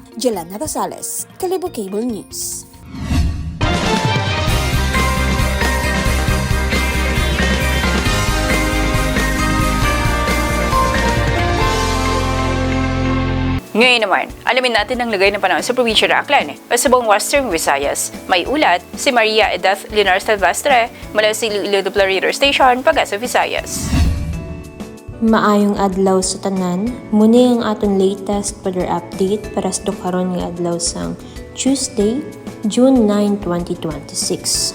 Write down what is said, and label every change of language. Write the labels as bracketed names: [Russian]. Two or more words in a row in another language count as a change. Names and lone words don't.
[Filipino] Jelana Rosales, Kalibo Cable News. Ngayon naman, alamin natin ang lagay ng panahon sa probinsya ng Aklan o sa buong Western Visayas. May ulat si Maria Edith Linar Silvestre mula sa Iloilo Radio Station, Pag-asa, Visayas. [Hiligaynon] Maayong adlaw sa tanan, muni ang aton [English] latest weather update [Hiligaynon] para sa karon nga adlaw sang Tuesday, June 9, 2026.